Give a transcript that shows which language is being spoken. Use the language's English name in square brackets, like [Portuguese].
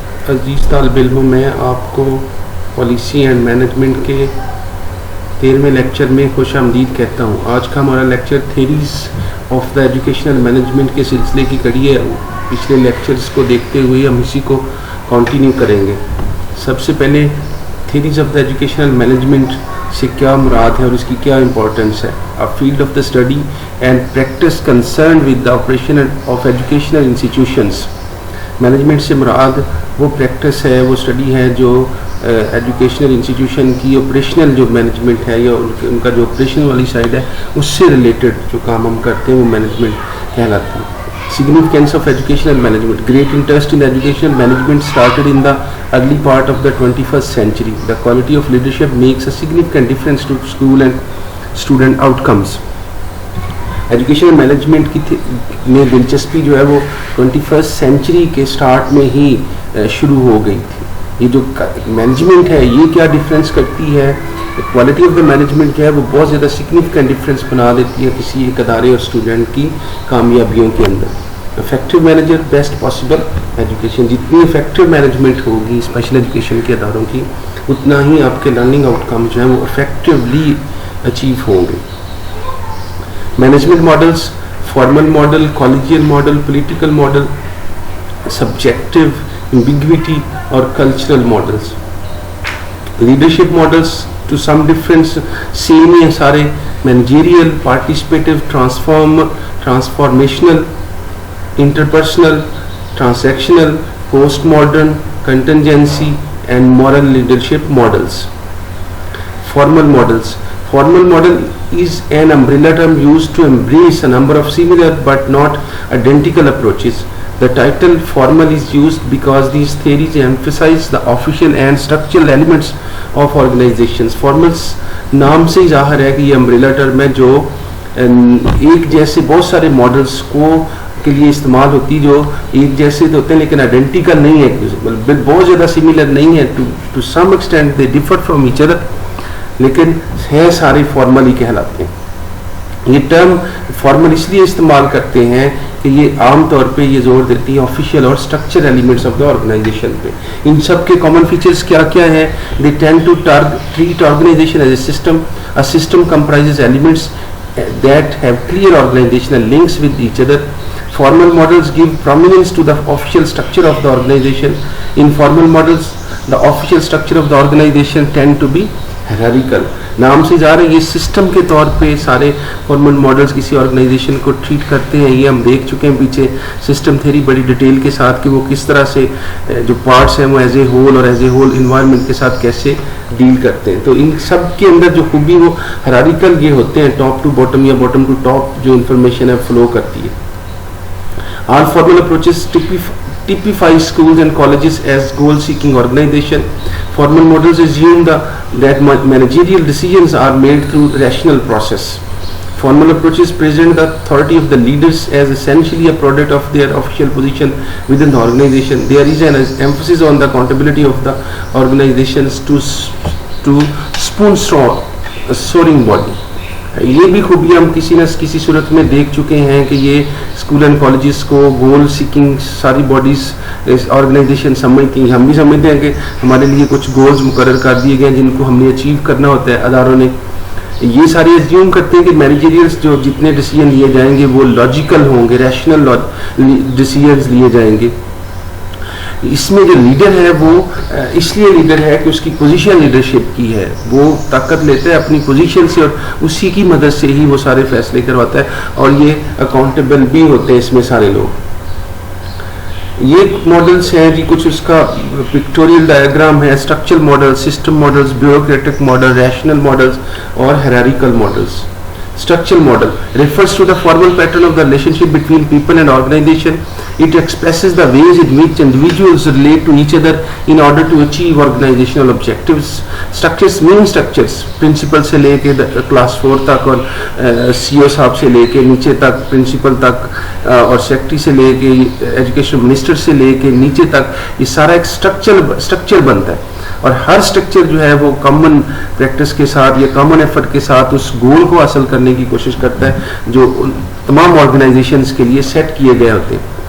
[Urdu] عزیز طالب علموں، میں آپ کو پالیسی اینڈ مینجمنٹ کے 13ویں لیکچر میں خوش آمدید کہتا ہوں. آج کا ہمارا lecture theories of the educational management کے سلسلے کی کڑی ہے. پچھلے لیکچرز کو دیکھتے ہوئے ہم اسی کو کنٹینیو کریں گے. سب سے پہلے theories of the educational management سے کیا مراد ہے اور اس کی کیا امپورٹنس ہے. [English] A field of the study and practice concerned with the operation of educational institutions. [Urdu] Management سے مراد وہ پریکٹس ہے، وہ اسٹڈی ہے جو ایجوکیشنل انسٹیٹیوشن کی آپریشنل جو مینجمنٹ ہے یا ان کا جو آپریشن والی سائڈ ہے اس سے ریلیٹڈ جو کام ہم کرتے ہیں وہ مینجمنٹ کہلاتا ہے. [English] Significance of educational management. Great interest in educational management started in the early part of the 21st century. The quality of leadership makes a significant difference to school and student outcomes. [Urdu] Educational management کی میں دلچسپی جو ہے وہ 21st century کے start میں ہی شروع ہو گئی تھی. یہ جو مینجمنٹ ہے یہ کیا ڈفرینس کرتی ہے، کوالٹی آف دا مینجمنٹ جو ہے وہ بہت زیادہ سگنیفیکنٹ ڈفرینس بنا دیتی ہے کسی ایک ادارے اور اسٹوڈنٹ کی کامیابیوں کے اندر. [English] Effective manager best possible education. [Urdu] جتنی افیکٹو مینجمنٹ ہوگی اسپیشل ایجوکیشن کے اداروں کی اتنا ہی آپ کے لرننگ آؤٹ کم جو ہیں وہ افیکٹولی اچیو ہوں گے. [English] Management models: formal model, collegial model, political model, subjective, ambiguity اور cultural models. Leadership models to some difference same [Urdu] ہیں سارے. [English] Managerial, participative, transformational, interpersonal, transactional, post modern, contingency and moral leadership models. Formal models. Formal model is an umbrella term used to embrace a number of similar but not identical approaches. The title formal is used because these theories emphasize the official and structural elements of organizations. [Urdu] Formals نام سے ظاہر ہے کہ یہ umbrella term ہے جو ایک جیسے بہت سارے ماڈلس کو کے لیے استعمال ہوتی جو ایک جیسے تو ہوتے ہیں لیکن آئیڈینٹیکل نہیں ہے، بہت زیادہ سملر نہیں ہے. [English] to some extent they differ from each other, [Urdu] لیکن ہیں سارے فارمل ہی کہلاتے ہیں. یہ ٹرم فارمل اس لیے استعمال کرتے ہیں کہ یہ عام طور پہ یہ زور دیتی ہے آفیشیل اور structure elements of the organization پہ. ان سب کے کامن فیچرز کیا کیا ہیں؟ [English] They tend to treat organization as a system. A system comprises elements that have clear organizational links with each other. Formal models give prominence to the official structure of the organization. In formal models, the official structure of the organization tend to be hierarchical. [Urdu] نام سے جا رہے ہیں یہ system کے طور پہ سارے فارمل ماڈلز کسی آرگنائزیشن کو ٹریٹ کرتے ہیں. یہ ہم دیکھ چکے ہیں پیچھے سسٹم تھیوری بڑی ڈیٹیل کے ساتھ کہ وہ کس طرح سے جو پارٹس ہیں وہ [English] as a whole [Urdu] اور ایز اے ہول انوائرمنٹ کے ساتھ کیسے ڈیل کرتے ہیں. تو ان سب کے اندر جو خوبی وہ ہیرارکل یہ ہوتے ہیں، [English] top to bottom [Urdu] یا باٹم ٹو ٹاپ جو انفارمیشن ہے فلو کرتی ہے. [English] All formal approaches typify schools and colleges as goal-seeking organization. Formal models assume that managerial decisions are made through rational process. Formal approaches present the authority of the leaders as essentially a product of their official position within the organization. There is an emphasis on the accountability of the organizations to spoon-soaring body. [Urdu] یہ بھی خوبی ہم کسی نہ کسی صورت میں دیکھ چکے ہیں کہ یہ اسکول اینڈ کالجز کو گول سیکنگ ساری باڈیز آرگنائزیشن سمجھتی ہیں. ہم بھی سمجھتے ہیں کہ ہمارے لیے کچھ گولز مقرر کر دیے گئے ہیں جن کو ہم نے اچیو کرنا ہوتا ہے اداروں نے. یہ سارے ایزیوم کرتے ہیں کہ مینیجریلس جو جتنے ڈیسیجن لیے جائیں گے وہ لاجیکل ہوں گے، ریشنل ڈیسیجنز لیے جائیں گے. اس میں جو لیڈر ہے وہ اس لیے لیڈر ہے کہ اس کی پوزیشن لیڈرشپ کی ہے، وہ طاقت لیتا ہے اپنی پوزیشن سے اور اسی کی مدد سے ہی وہ سارے فیصلے کرواتا ہے اور یہ اکاؤنٹیبل بھی ہوتے ہیں اس میں سارے لوگ. یہ ماڈلس ہیں جی، کچھ اس کا پکٹوریل ڈائیگرام ہے. [English] Structural model, system models, bureaucratic model, rational models اور hierarchical models. Structural model refers to the formal pattern of the relationship between people and organization. It expresses the ways in which individuals relate to each other in order to achieve organizational objectives. Structures mean structures. [Urdu] Principal سے لے کے class 4 تک اور CEO صاحب سے لے کے نیچے تک principal تک اور secretary سے لے کے education minister سے لے کے نیچے تک یہ سارا ایک structure بنتا ہے. اور ہر اسٹرکچر جو ہے وہ کامن پریکٹس کے ساتھ یا کامن ایفرٹ کے ساتھ اس گول کو حاصل کرنے کی کوشش کرتا ہے جو تمام آرگنائزیشنز کے لیے سیٹ کیے گئے ہوتے ہیں.